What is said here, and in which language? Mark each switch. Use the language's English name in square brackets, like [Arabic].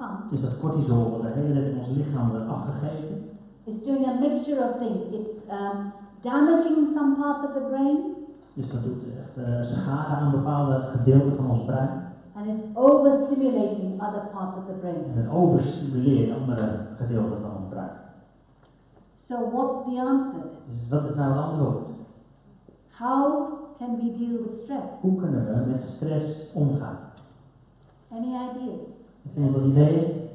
[Dutch] Dus dat cortisol wat de hele tijd in ons lichaam wordt afgegeven, [English] It's doing a mixture of things. It's damaging some parts of the brain, [Dutch] dus dat doet echt schade aan bepaalde gedeelten van ons brein. [English] and it's overstimulating other parts of the brain. [Dutch] En het overstimuleert andere gedeelten van ons brein. [English] So what's the answer? [Dutch] Dus wat is nou het antwoord? [English] How can we deal with stress? [Dutch] Hoe kunnen we met stress omgaan? [English] Any ideas? [Dutch] Heeft iemand wat ideeën?